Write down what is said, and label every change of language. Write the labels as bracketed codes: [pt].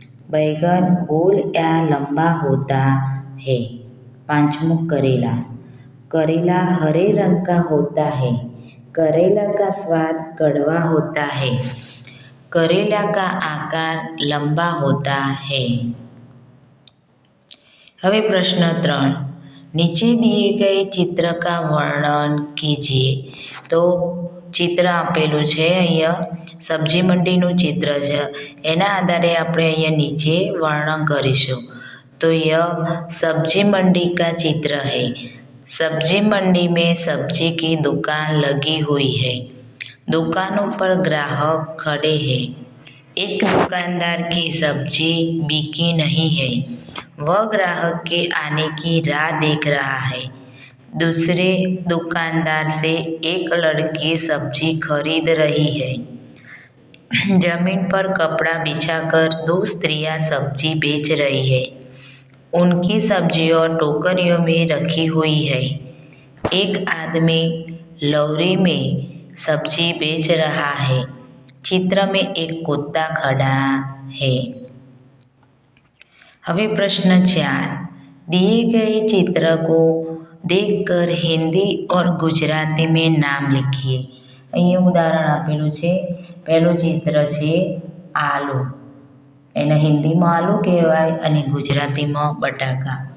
[hi] बैगन गोल या लंबा होता है। पांचवों, करेला। करेला हरे रंग का होता है। करेला का स्वाद कड़वा होता है। करेला का आकार लंबा होता है। [gu] હવે પ્રશ્ન 3, [hi] નીચે દિए ગए ચિત્ર का વર્ણન કીજીએ। [gu] તો ચિત્ર આપેલું છે અહીંયા સબ્જી મંડીનું ચિત્ર છે, એના આધારે આપણે અહીંયા નીચે વર્ણન કરીશું। [hi] तो यह सब्जी मंडी का चित्र है। सब्जी मंडी में सब्जी की दुकान लगी हुई है। दुकानों पर ग्राहक खड़े हैं। एक दुकानदार की सब्जी बिकी नहीं है। वह ग्राहक के आने की राह देख रहा है। दूसरे दुकानदार से एक लड़की सब्जी खरीद रही है। जमीन पर कपड़ा बिछाकर दो स्त्रियां सब्जी बेच रही है। उनकी सब्जियां टोकरियों में रखी हुई है। एक आदमी लौरी में सब्जी बेच रहा है। चित्र में एक कुत्ता खड़ा है। [gu] હવે પ્રશ્ન 4, [hi] दिए गए चित्र को देखकर हिंदी और गुजराती में नाम लिखिए। [gu] અહીંયા ઉદાહરણ આપેલું છે। પહેલું ચિત્ર છે આલુ, એને હિન્દીમાં આલુ કહેવાય અને ગુજરાતીમાં બટાકા।